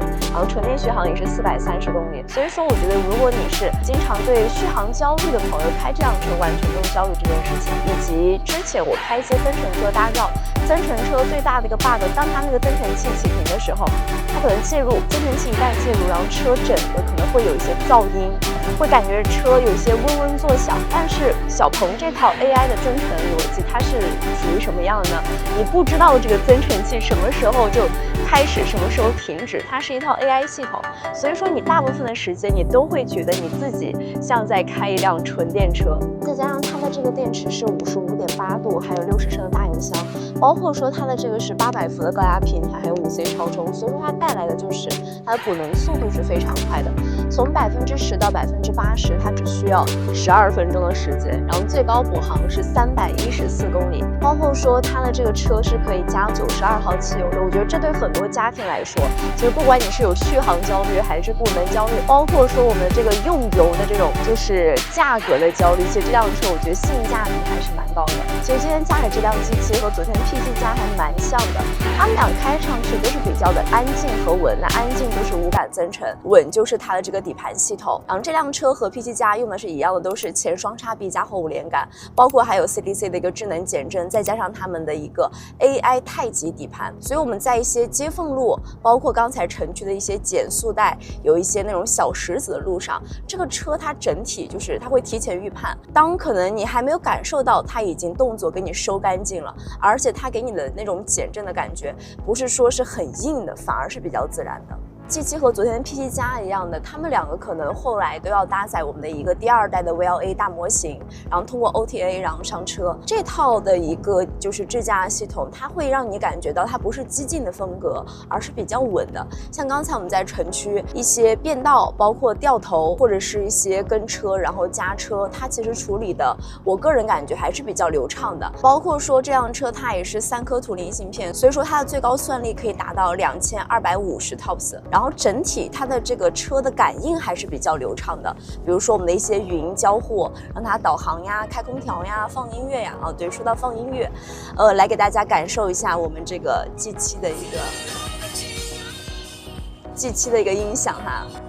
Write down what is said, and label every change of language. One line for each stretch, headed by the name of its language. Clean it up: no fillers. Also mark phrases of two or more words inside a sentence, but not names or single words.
Chinese: 然後純電續航也是430公里，所以說我覺得如果你是經常對續航焦慮的朋友，開這輛車完全不用焦慮這件事情。以及之前我開一些增程車，大家知道增程車最大的一個 bug， 當它那個增程器啟停的時候，它可能介入增程器一旦介入，然後車整個可能會有一些噪音， 會感覺車有些嗡嗡作響。但是小鹏這套 AI 的增程逻輯，它是屬于什麼樣的呢？你不知道這個增程器什麼時候就開始，什麼時候停止，它是一套 AI 系統，所以說你大部分的時間你都會覺得你自己像在開一輛純電車。再加上它的這個電池是55.8度，還有60升的大油箱，包括說它的這個是800伏的高壓平台，還有5C 超充，所以說它帶來的就是它的補能速度是非常快的，從10%到80%，它只需要12分鐘的時間，然後最高補航是314公里，包括說它的這個車是可以加92號汽油的。我覺得這對很多家庭來說，其實不管你是有續航焦慮還是補能焦慮，包括說我們這個用油的這種就是價格的焦慮，其實这辆車我覺得性價比還是蠻高的。其實今天駕駛這輛 G7和昨天 P7 加還蠻像的，他們倆開上去都是比較的安靜和穩。那安靜就是無感增程，穩就是它的這個底盤系統。然後這輛車和 P7 加用的是一樣的，都是前雙叉臂加後5連桿，包括還有 CDC 的一個智能減震，再加上他們的一個 AI 太極底盤。所以我們在一些接縫路，包括剛才城區的一些減速帶，有一些那種小石子的路上，這個車它整體就是它會提前預判，當可能你還沒有感受到它已經動作給你收乾淨了，而且它給你的那種減震的感覺不是說是很硬的，反而是比较自然的。G7和昨天的 P7 加一樣的，他們兩個可能後來都要搭載我們的一個第2代的 VLA 大模型，然後通過 OTA 然後上車。這套的一個就是智駕系統，它會讓你感覺到它不是激進的風格，而是比較穩的。像剛才我們在城區一些變道，包括掉頭或者是一些跟車然後加車，它其實處理的，我個人感覺還是比較流暢的。包括說這輛車它也是3顆图灵芯片，所以說它的最高算力可以達到2250 TOPS。然後整體它的這個車的感應還是比較流暢的，比如說我們的一些語音交互，讓它導航呀、開空調呀、放音樂呀。哦，對，說到放音樂，來給大家感受一下我們這個 G7的一個音響哈。